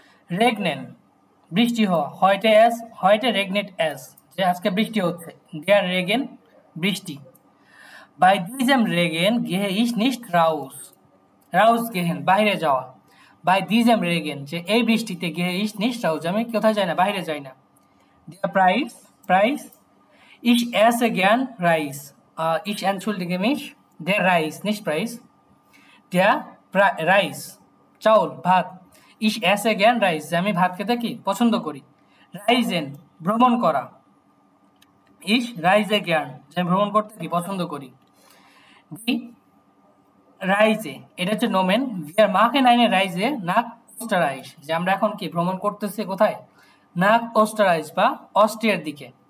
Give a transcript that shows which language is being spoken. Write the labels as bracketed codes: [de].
[bn] Regnen বৃষ্টি হওয়া, [de] heute regnet es, [bn] যে আজকে বৃষ্টি হচ্ছে, der Regen বৃষ্টি। [de] Bei diesem Regen gehe ich nicht rausgehen [bn] বাইরে যাওয়া, bei diesem Regen, যে এই বৃষ্টিতে [de] gehe ich nicht raus, [bn] আমি কোথায় যাই না বাইরে যাই না। [de] Der Preis ich esse gern Reis, ich entschuldige mich, der Reis nicht Preis, der Reis চাউল ভাত, ich esse gern Reis, [bn] আমি ভাত খেতে কি পছন্দ করি। Reisen ভ্রমণ করা, [de] ich reise gern, [bn] যে ভ্রমণ করতে কি পছন্দ করি। Die Reise এটা হচ্ছে নোমেন, [de] wir machen eine Reise nach Österreich, [bn] যে আমরা এখন কি ভ্রমণ করতেছি কোথায়, nach Österreich বা অস্ট্রিয়ার দিকে।